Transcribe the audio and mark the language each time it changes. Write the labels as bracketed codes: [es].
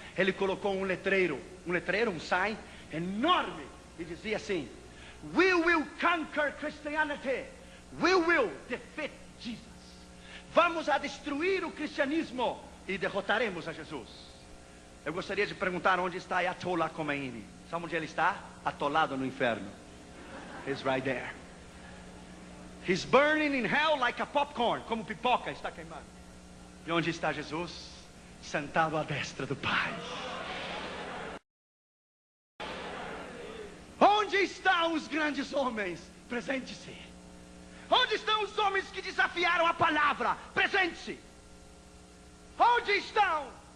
[pt] Ele colocou um letreiro, um sign enorme, e dizia assim: [en] We will conquer Christianity. We will defeat Jesus. [pt] Vamos a destruir o cristianismo e derrotaremos a Jesus. Eu gostaria de perguntar onde está Ayatollah Khomeini. Sabe onde ele está? Atolado no inferno. [en] He's right there. He's burning in hell like a popcorn. [pt] Como pipoca está queimando. E onde está Jesus? Sentado à destra do Pai. Onde estão os grandes homens? Presente-se. Onde estão os homens que desafiaram a palavra? Presente-se. Onde estão?